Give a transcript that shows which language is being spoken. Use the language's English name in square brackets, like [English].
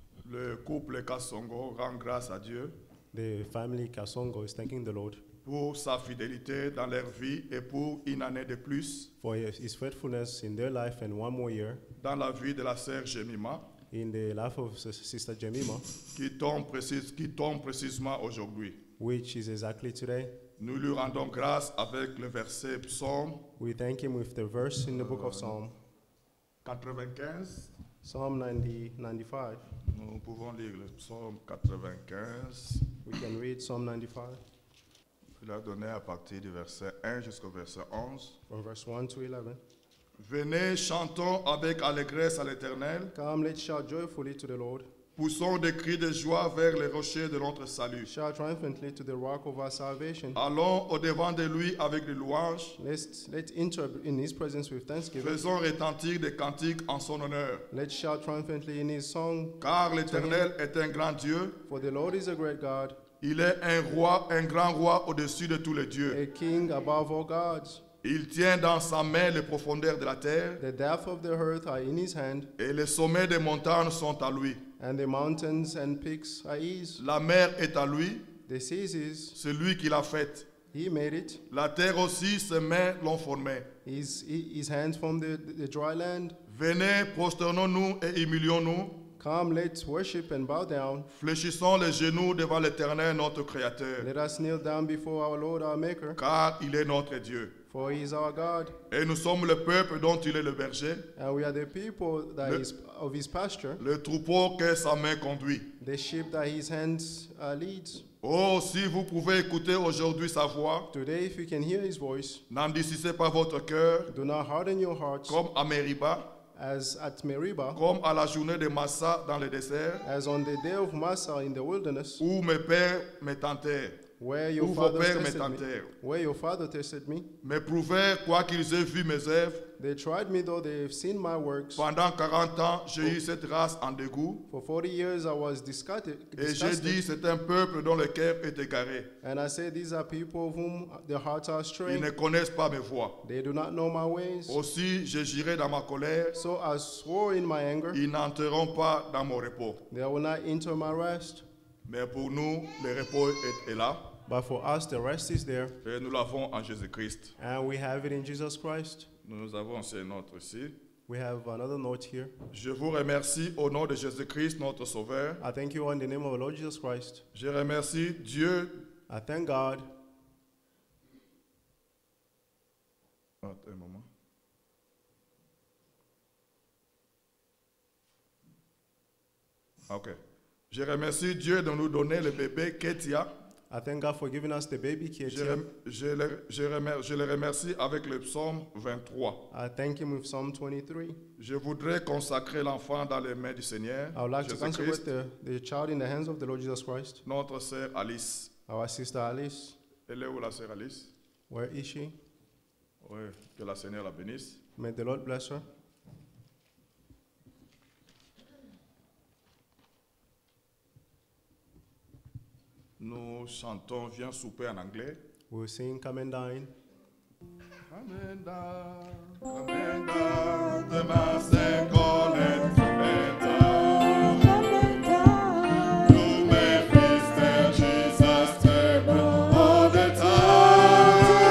[French] Le couple Kasongo rend grâce à Dieu [English] The family Kasongo is thanking the Lord [French] pour sa fidélité dans leur vie et pour une année de plus [English] for his faithfulness in their life and one more year [French] dans la vie de la sœur Jemima [English] in the life of Sister Jemima, [French] qui tombe précisément aujourd'hui. [English] which is exactly today. [French] Nous lui rendons grâce avec le verset Psaume [English] We thank him with the verse in the book of Psalm [French] 95. [English] Psalm 95. [French] Nous pouvons lire le Psaume 95. [English] We can read Psalm 95 [French] Il a donné à partir du verset 1 jusqu'au verset 11. [English] from verse 1 to 11. [French] Venez, chantons avec allégresse à l'Éternel. [English] Come, let's shout joyfully to the Lord. [French] Poussons des cris de joie vers les rochers de notre salut. [English] Shout triumphantly to the rock of our salvation. [French] Allons au-devant de lui avec des louanges. [English] Let's enter in his presence with thanksgiving. [French] Faisons retentir des cantiques en son honneur. [English] Let's shout triumphantly in his song. [French] Car l'Éternel est un grand Dieu. [English] For the Lord is a great God, [French] Il est un roi, un grand roi au-dessus de tous les dieux. [English] a king above all gods. [French] Il tient dans sa main les profondeurs de la terre [English] The depths of the earth are in his hand, [French] et les sommets des montagnes sont à lui. [English] and the mountains and peaks are his. [French] La mer est à lui, [English] The sea is his. [French] c'est lui qui l'a faite. [English] He made it. [French] La terre aussi, ses mains l'ont formée. [English] His hands from the dry land. [French] Venez, prosternons-nous et humilions-nous. [English] Come, let's worship and bow down. [French] Fléchissons les genoux devant l'Éternel, notre Créateur, [English] Let us kneel down before our Lord, our Maker, [French] car il est notre Dieu. [English] for he is our God, [French] Et nous sommes le peuple dont il est le berger, [English] and we are the people that [French] Le- [English] is of his pasture, [French] le troupeau que sa main conduit. [English] the sheep that his hands leads. [French] Oh, si vous pouvez écouter aujourd'hui sa voix, [English] Today, if you can hear his voice, [French] n'endurcissez pas votre cœur, [English] do not harden your hearts, [French] comme à Mériba, [English] as at Meribah, [French] comme à la journée de Massa dans le désert, [English] as on the day of Massah in the wilderness, [French] où mes pères me tentèrent, [English] where your [French] où vos [English] fathers [French] pères me [English] tested me. [French] tentèrent, [English] Where your father tested me. [French] me prouvèrent, quoiqu'ils aient vu mes œuvres. [English] They tried me, though they've seen my works. [French] Pendant 40 ans, j'ai eu cette race en dégoût, [English] For 40 years I was [French] et j'ai dit, [English] disgusted. [French] c'est un peuple dont le cœur est égaré. [English] And I said, these are people of whom their hearts are [French] Ils ne [English] straying. [French] connaissent pas mes voies. [English] They do not know my ways. [French] Aussi, je jurai dans ma colère, [English] So I swore in my anger, [French] ils n'entreront pas dans mon repos. [English] they will not enter my rest. [French] Mais pour nous, le repos est là, [English] But for us, the rest is there. [French] et nous l'avons en Jésus-Christ. [English] And we have it in Jesus Christ. [French] Nous avons aussi une autre ici. [English] We have another note here. [French] Je vous remercie au nom de Jésus-Christ, notre Sauveur. [English] I thank you in the name of the Lord Jesus Christ. [French] Je remercie Dieu. [English] I thank God. [French] Attends un moment. [English] Ok. [French] Je remercie Dieu de nous donner le bébé Ketia. [English] I thank God for giving us the baby [French] Je, [English] Ketia. [French] rem- je le remercie avec le psaume 23. [English] I thank him with Psalm 23. [French] Je voudrais consacrer l'enfant dans les mains du Seigneur, [English] I would like to consecrate [French] Jésus-Christ, [English] the child in the hands of the Lord Jesus Christ. [French] notre sœur Alice. [English] Our sister Alice, [French] Elle est où la sœur Alice? [English] where is she? [French] Oui, que la Seigneur la bénisse. [English] May the Lord bless her. [French] Nous chantons Viens souper en anglais. [English] We'll sing Come and Dine. Come and dine, the master calleth, come and dine. You may feast at Jesus' table all the time.